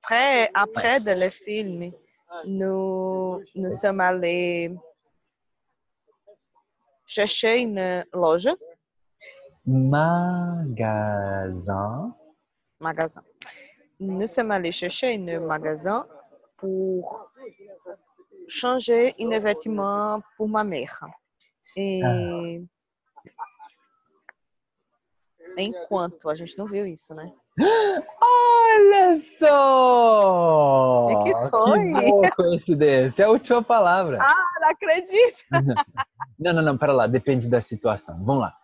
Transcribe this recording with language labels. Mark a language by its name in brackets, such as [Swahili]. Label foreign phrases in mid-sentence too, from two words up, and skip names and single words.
[French] après de le film, nous sommes allés chercher une loja, Magasin. magasin. Nous sommes allés chercher un magasin pour changer un vêtement pour ma mère. Ah, [Portuguese] E enquanto a gente não viu isso, né? olha E que só! Que foi? boa coincidência. É a última palavra. Ah, não acredito! Não, não, não, para lá. Depende da situação. Vamos lá.